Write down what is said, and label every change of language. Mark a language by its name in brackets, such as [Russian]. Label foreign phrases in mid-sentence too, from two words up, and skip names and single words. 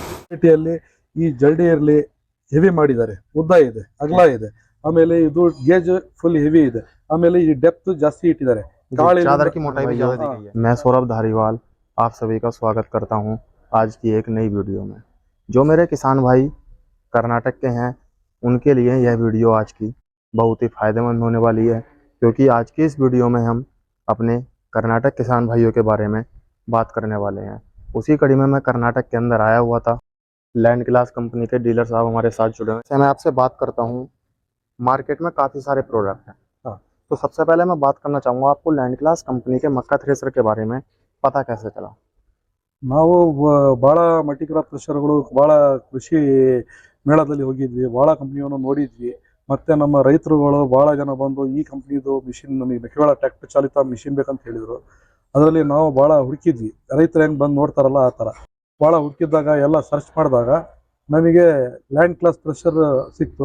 [Kannada] ಕ್ವಾಲಿಟಿಯಲ್ಲಿ ಈ ಜಲ್ಡಿ ಇರಲಿ ಹೆವಿ ಮಾಡಿದ್ದಾರೆ, ಉದ್ದ ಇದೆ, ಅಗಲ ಇದೆ, ಆಮೇಲೆ ಇದು [English] gauge full heavy [Kannada] ಇದೆ, ಆಮೇಲೆ ಈ ಡೆಪ್ತ್ ಜಾಸ್ತಿ ಇಟ್ಟಿದ್ದಾರೆ, [Hindi] चादर की मोटाई भी ज्यादा दी गई है। मैं सौरभ धारीवाल आप सभी का स्वागत करता हूं आज की एक नई वीडियो में। जो मेरे किसान भाई कर्नाटक के हैं उनके लिए यह वीडियो आज की बहुत ही फायदेमंद होने वाली है, क्योंकि आज की इस वीडियो में हम अपने कर्नाटक किसान भाइयों के बारे में बात करने वाले हैं। उसी कड़ी में मैं कर्नाटक के अंदर आया हुआ था। लैंड क्लास कंपनी के डीलर साहब हमारे साथ जुड़े हुए हैं। मैं आपसे बात करता हूँ, मार्केट में काफ़ी सारे प्रोडक्ट हैं। तो सबसे पहले मैं बात करना चाहूँगा, आपको लैंड क्लास कंपनी के मक्का थ्रेसर के बारे में पता कैसे चला? [Kannada] ನಾವು ಭಾಳ [English] multicrop threshers, [Kannada] ಭಾಳ ಕೃಷಿ ಮೇಳದಲ್ಲಿ ಹೋಗಿದ್ವಿ, ಭಾಳ ಕಂಪ್ನಿಯನ್ನು ನೋಡಿದ್ವಿ. ಮತ್ತು ನಮ್ಮ ರೈತರುಗಳು ಭಾಳ ಜನ ಬಂದು ಈ ಕಂಪ್ನಿದು ಮಿಷಿನ್ ನಮಗೆ ಮೆಕ್ಕೆಜೋಳ ಟ್ರ್ಯಾಕ್ಟರ್ ಚಾಲಿತ ಮಿಷಿನ್ ಬೇಕಂತ ಹೇಳಿದರು. ಅದರಲ್ಲಿ ನಾವು ಭಾಳ ಹುಡುಕಿದ್ವಿ, ರೈತರು ಹೆಂಗೆ ಬಂದು ನೋಡ್ತಾರಲ್ಲ ಆ ಥರ ಭಾಳ ಹುಡುಕಿದ್ದಾಗ ಎಲ್ಲ ಸರ್ಚ್ ಮಾಡಿದಾಗ ನಮಗೆ ಲ್ಯಾಂಡ್ ಕ್ಲಾಸ್ ಥ್ರೆಷರ್ ಸಿಕ್ತು.